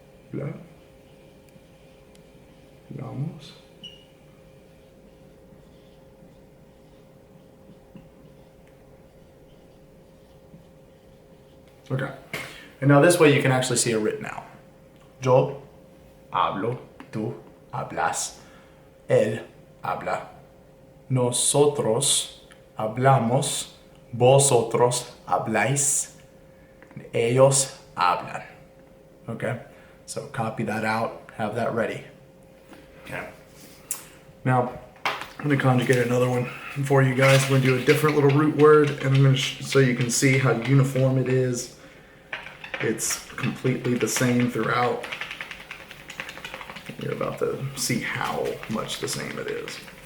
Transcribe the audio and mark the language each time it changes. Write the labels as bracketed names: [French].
[Spanish] Habla. Hablamos. [English] Okay. And now this way you can actually see it written out. [Spanish] Yo hablo, tú hablas, él habla, nosotros hablamos, vosotros habláis, ellos hablan. [English] Okay? So copy that out, have that ready. Okay. Now, I'm going to conjugate another one for you guys. We're going to do a different little root word, and I'm going to so you can see how uniform it is. It's completely the same throughout. You're about to see how much the same it is.